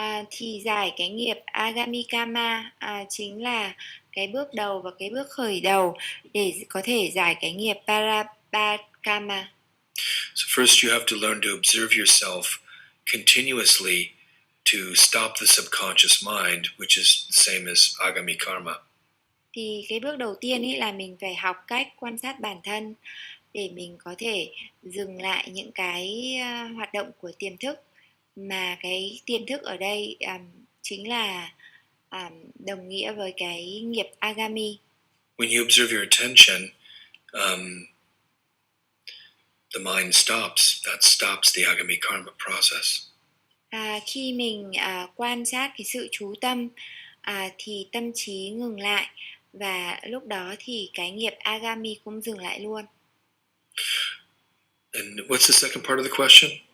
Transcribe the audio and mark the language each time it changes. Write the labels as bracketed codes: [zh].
[vi] Thì giải cái nghiệp agami karma chính là cái bước đầu và cái bước khởi đầu để có thể giải cái nghiệp prarabdha karma. [en] So first you have to learn to observe yourself continuously to stop the subconscious mind, which is the same as agami karma. [vi] Thì cái bước đầu tiên ấy là mình phải học cách quan sát bản thân để mình có thể dừng lại những cái hoạt động của tiềm thức, mà cái tiềm thức ở đây chính là đồng nghĩa với cái nghiệp agami. [en] When you observe your attention, the mind stops. That stops the agami karma process. [vi] Khi mình quan sát cái sự chú tâm thì tâm trí ngừng lại, và lúc đó thì cái nghiệp agami cũng dừng lại luôn. [en] And what's the second part of the question?